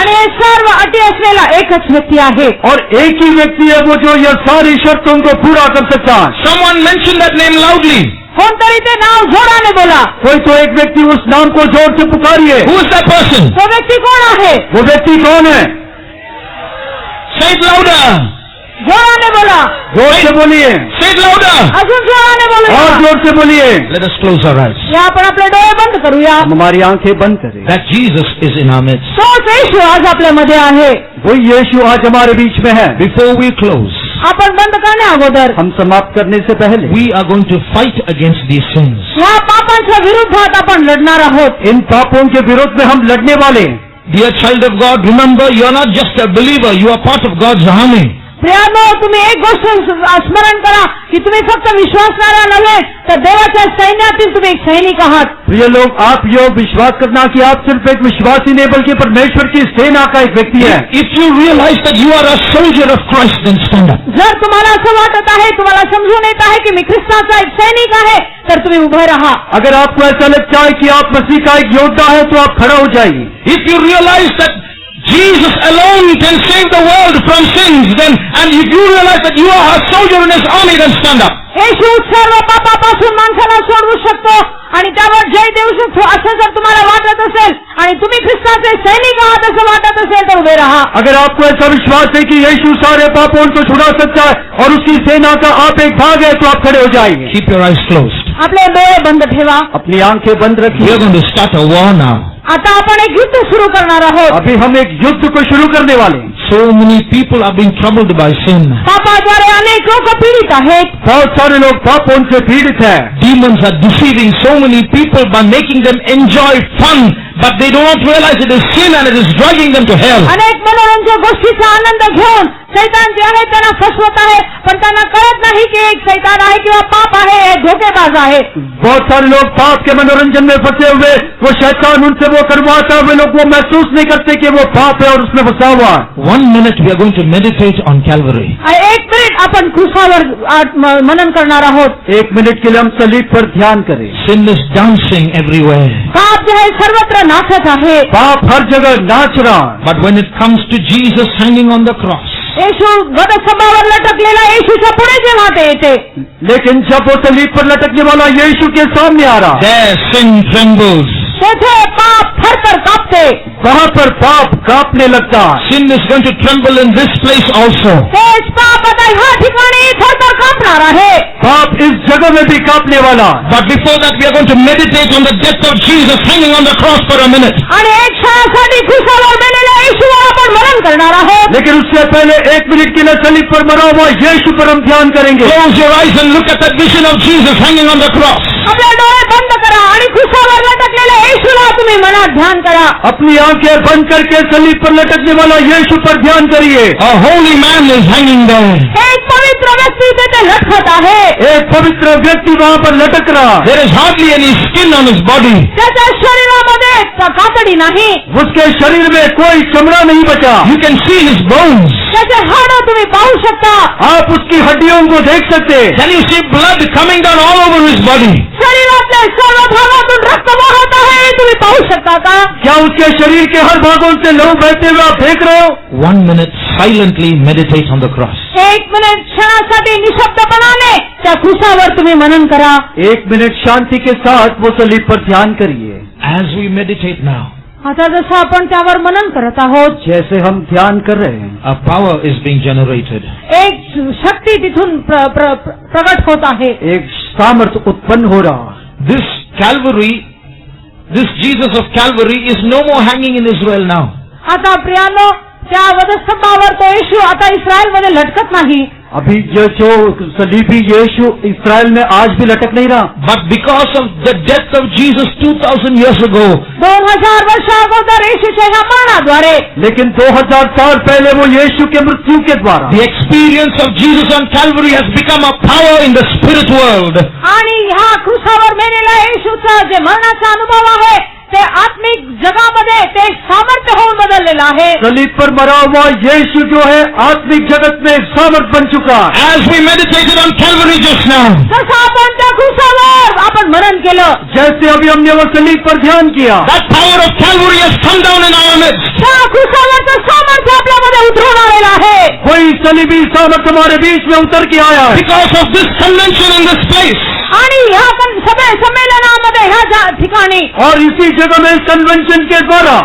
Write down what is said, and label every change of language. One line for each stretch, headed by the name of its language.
Marathi: आणि हे सर्व अटी असलेला एकच व्यक्ती आहे.
Hindi: और एक ही व्यक्ति है वो जो ये सारी शर्तों को पूरा कर सकता है.
English: Someone mention that name loudly.
Marathi: कोणतरी ते नाव जोराने बोला.
Hindi: कोई तो एक व्यक्ति उस नाम को जोर से पुकारिए.
English: Who is that person?
Marathi: तो व्यक्ति कौन आहे?
Hindi: वो व्यक्ति कौन है?
English: Say it louder.
Marathi: जोराने बोला.
Hindi: जोर से बोलिए.
English: Say it louder.
Marathi: अजून जोराने
Hindi: और
Marathi: बोला.
Hindi: जोर से बोलिए.
English: Let us close our eyes.
Marathi: या आपण आपले डोळे बंद करूया.
Hindi: हम हमारी आंखें बंद करें.
English: That Jesus is in our midst.
Marathi: तोच येशू आज आपल्यामध्ये आहे.
Hindi: वो यीशु आज हमारे बीच में है.
English: Before we close,
Marathi: आपण बंद करण्या अगोदर
Hindi: हम समाप्त करने से पहले
English: we are going to fight against these sins.
Marathi: या पापांच्या विरुद्धात आपण लढणार आहोत.
Hindi: इन पापों के विरोध में हम लड़ने वाले.
English: Dear child of God, remember you are not just a believer, you are part of God's army.
Marathi: प्रियानो तुम्ही एक गोष्ट स्मरण करा की तुम्ही फक्त विश्वासणारा नव्हे तर देवाच्या सैन्यातील तुम्ही एक सैनिक आहात.
Hindi: प्रिय लोग, आप योग विश्वास करना कि आप सिर्फ एक विश्वासी नहीं बल्कि परमेश्वर की सेना का एक व्यक्ति है.
English: If you realize that you are a soldier of Christ, then stand up.
Marathi: जर तुम्हाला असं वाटत आहे तुम्हाला समजून येत आहे की मी ख्रिस्ताचा एक सैनिक आहे तर तुम्ही उभे राहा.
Hindi: अगर आपको ऐसा लगता है कि आप मसीह का एक योद्धा है तो आप खड़ा हो जाइए.
English: If you realize that Jesus alone can save the world from sins, then, and if you realize that you are a soldier in His army, then stand up.
Marathi: येशू सर्व पापापासून माणसाला सोडवू शकतो आणि त्यावर जय देऊ शकतो असं जर तुम्हाला वाटत असेल आणि तुम्ही ख्रिस्ताचे सैनिक आहात असं वाटत असेल तर उभे राहा.
Hindi: अगर आपको ऐसा विश्वास है कि यीशु सारे पापों को छुड़ा सकता है और उसकी सेना का आप एक भाग है तो आप खड़े हो जाइए.
English: Keep your eyes closed.
Marathi: आपले डोळे बंद ठेवा.
Hindi: अपनी आंखें बंद
English: We
Hindi: रखिए.
English: are going to start a war now.
Marathi: आता आपण एक युद्ध सुरू करणार आहोत.
Hindi: अभी हम एक युद्ध को शुरू करने वाले हैं.
English: So many people are being troubled by sin.
Marathi: पापाद्वारे अनेक लोक पीडित आहेत.
Hindi: बहुत सारे लोग पापों से पीड़ित हैं.
English: Demons are deceiving so many people by making them enjoy fun, but they do not realize it is sin and it is dragging them to hell.
Marathi: अनेक मनोरंजक गोष्टीचा आनंद घेऊन सैतान जे आहे त्यांना फसवत आहे, पण त्यांना कळत नाही की एक सैतान आहे किंवा पाप आहे, एक धोकेबाज आहे.
Hindi: बहुत सारे लोग पाप के मनोरंजन में फंसे हुए, वो शैतान उनसे वो करवाता है, वे लोग वो महसूस नहीं करते कि वो पाप है और उसमें फंसा हुआ.
English: 1 minute we are going to meditate on Calvary.
Marathi: 1 minute आपण क्रूसावर मनन करणार आहोत.
Hindi: 1 मिनट के लिए हम सलीब पर ध्यान करें.
English: Sin is dancing everywhere.
Marathi: पाप जे आहे सर्वत्र नाचत आहे.
Hindi: पाप हर जगह नाच रहा है.
English: But when it comes to Jesus hanging on the cross,
Marathi: येशू वधस्तंभावर लटकलेला येशूच्या पुढे जेव्हा ते येते,
Hindi: लेकिन जब वो सलीब पर लटकने वाला यीशु के सामने आ रहा,
English: there sin trembles.
Marathi: तेथे पाप थरथर कापते.
Hindi: वहाँ पर पाप कांपने लगता है.
English: Sin is going to tremble in this place also.
Marathi: तेच पाप आता ह्या ठिकाणी थरथर कापणार आहे.
Hindi: पाप इस जगह में भी कांपने वाला.
English: But before that we are going to meditate on the death of Jesus hanging on the cross for a minute.
Marathi: आणि एक क्षणासाठी क्रूसावर मेलेल्या येशूवर आपण मनन करणार आहोत.
Hindi: लेकिन उससे पहले 1 मिनट के लिए सलीब पर मरा हुआ यीशु पर हम ध्यान करेंगे.
English: Close your eyes and look at that vision of Jesus hanging on the cross.
Marathi: आपले डोळे बंद करा आणि क्रूसावर लटकलेल्या येशूला तुम्ही मनात ध्यान करा.
Hindi: अपनी आंखें बंद करके सलीब पर लटकने वाला यीशु पर ध्यान करिए.
English: A holy man is hanging there.
Marathi: एक पवित्र व्यक्ती तिथे लटकत आहे.
Hindi: एक पवित्र व्यक्ति वहाँ पर लटक रहा.
English: There is hardly any skin on his body.
Marathi: त्याच्या शरीरामध्ये कातडी नाही.
Hindi: उसके शरीर में कोई चमड़ा नहीं बचा.
English: You can see his bones.
Marathi: त्याचे हाड तुम्ही पाहू शकता.
Hindi: आप उसकी हड्डियों को देख सकते.
English: Can you see blood coming down all over his body?
Marathi: शरीरातल्या सर्व भागातून रक्त वाहत आहे, तुम्ही पाहू शकता का?
Hindi: क्या उसके शरीर के हर भागों से लहू बहते हुए आप देख रहे हो?
English: 1 minute silently meditate on the cross.
Marathi: 1 minute क्षणासाठी निशब्दपणाने त्या क्रूसावर तुम्ही मनन करा.
Hindi: 1 मिनट शांति के साथ वो सलीब पर ध्यान करिए.
English: As we meditate now,
Marathi: आता जसं आपण त्यावर मनन करत आहोत,
Hindi: जैसे हम ध्यान कर रहे हैं,
English: a power is being generated.
Marathi: एक शक्ती तिथून प्रगट होत आहे.
Hindi: एक सामर्थ्य उत्पन्न हो रहा.
English: This Calvary, this Jesus of Calvary is no more hanging in Israel now.
Marathi: आता प्रियानो, त्या वधस्तंभावर तो येशू आता इस्रायलमध्ये लटकत नाही.
Hindi: अभी ये जो सलीबी यीशु इस्राएल में आज भी लटक नहीं रहा.
English: But because of the death of Jesus 2000 years ago,
Marathi: 2000 वर्ष अगोदर येशूच्या ह्या मरणाद्वारे,
Hindi: लेकिन 2000 साल पहले वो यीशु के मृत्यु के द्वारा
English: the experience of Jesus on Calvary has become a power in the spirit world.
Marathi: आणि ह्या क्रूसावर मेलेल्या येशूचा जे मरणाचा अनुभव आहे ते आत्मिक जगामध्ये ते एक सामर्थ्य होऊन बदललेलं आहे.
Hindi: सलीब पर मरा हुआ यीशु जो है आत्मिक जगत में एक सामर्थ्य बन चुका.
English: As we meditated on Calvary just now,
Marathi: जसं आपण त्या क्रूसावर आपण मनन केलं,
Hindi: जैसे अभी हमने वो सलीब पर ध्यान किया,
English: that power of Calvary has come down in our midst.
Marathi: त्या क्रूसावरचं सामर्थ्य आपल्यामध्ये उतरून आलेलं आहे.
Hindi: वही सलीबी सामर्थ्य हमारे बीच में उतर के आया है.
English: Because of this convention in this place,
Marathi: आणि ह्या संमेलनामध्ये ह्या ठिकाणी
Hindi: और इसी जगह में इस कन्वेंशन के द्वारा